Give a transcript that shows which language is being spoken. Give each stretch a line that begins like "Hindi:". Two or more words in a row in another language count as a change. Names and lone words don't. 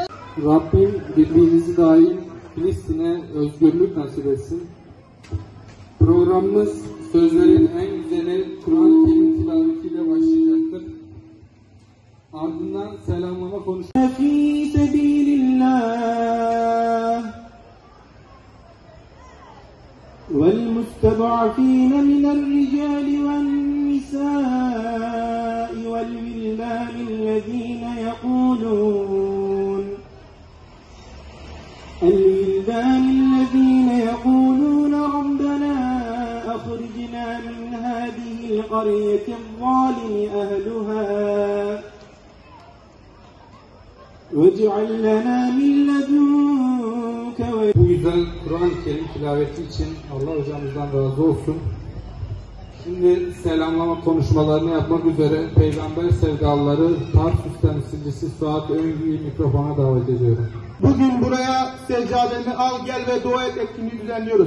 Turkish: Rabbim birliğimizi daim Filistin'e özgürlük nasip etsin. Programımız sözlerin en güzeli Kur'an-ı Kerim tilavetiyle başlayacaktır. Ardından selamlama konuşması.
Arabic: في سبيل الله وَالْمُسْتَضْعَفِينَ مِنَ الرِّجَالِ وَالنِّسَاءِ وَالْوِلْدَانِ الَّذِينَ يَقُولُونَ رَبَّنَا أَخْرِجْنَا مِنْ هَٰذِهِ الْقَرْيَةِ الظَّالِمِ أَهْلُهَا وَاجْعَل لَّنَا مِن لَّدُنكَ.
Turkish: Bu güzel Kur'an-ı Kerim tilaveti için Allah hocamızdan razı olsun. Şimdi selamlama konuşmalarını yapmak üzere Peygamber sevdalıları Tarsus temsilcisi Suat Öngü'yü mikrofona davet ediyorum. Bugün buraya seccadeni al gel ve dua et etkinliği düzenliyoruz.